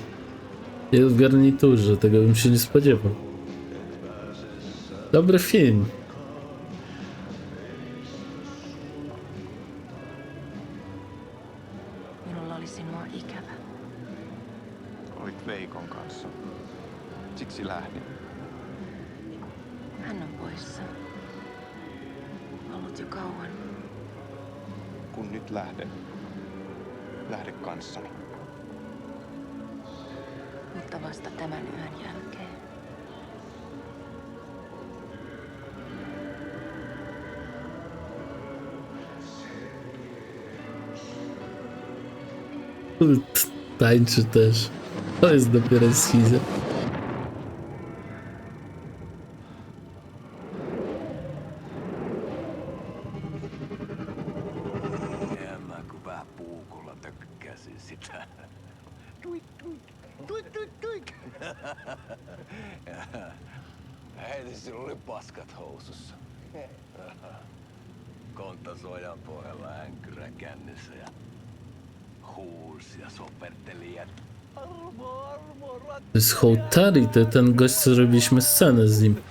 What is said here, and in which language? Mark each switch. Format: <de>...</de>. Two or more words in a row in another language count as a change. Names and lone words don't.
<pl>Jest w garniturze, tego bym się nie spodziewał. Dobry film.</pl> <fi>Minulla oli sinua ikävä. Olit Veikon kanssa. Siksi lähdin. Hän on poissa. Ollut jo kauan. Kun nyt lähden, lähde kanssani. Mutta vasta tämän yön jälkeen.</fi> <pl>Tańczy też. To jest dopiero schiza.</pl> <fi>Mä kun vähän puukolla tökkäsin sitä. Tuik, tuik, tuik, tuik, tuik. Heti sillä oli paskat housussa. Kontas ojan pohjalla änkyrä kännissä ja huusi ja soperteli, että</fi> <pl>To jest Hołtari, to ten gość, co robiliśmy scenę z nim.</pl>